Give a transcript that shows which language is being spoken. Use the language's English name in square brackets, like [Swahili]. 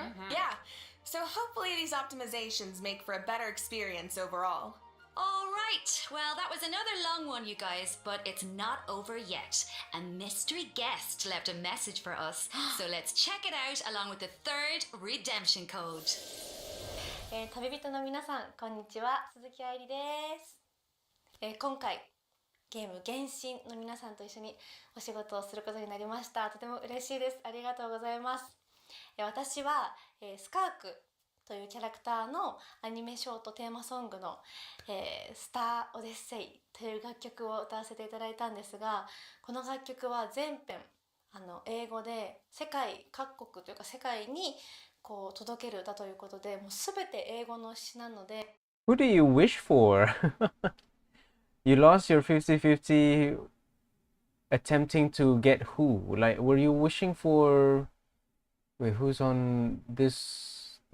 [English] Yeah, so hopefully these optimizations make for a better experience overall. All right. Well, that was another long one, you guys, but it's not over yet. A mystery guest left a message for us, so let's check it out along with the third redemption code. [Japanese] 旅人の皆さん、こんにちは。鈴木愛理です。今回ゲーム原神の皆さんと一緒にお仕事をすることになりました。とても嬉しいです。ありがとうございます。私はスカークというキャラクターのアニメショートテーマソングのスター・オデッセイという楽曲を歌わせていただいたんですが、この楽曲は全編英語で世界各国というか世界にこう届ける歌ということで、もう全て英語の詩なので。 [English] Who do you wish for? You lost your 50-50 attempting to get who? Like, were you wishing for... Wait, who's on this?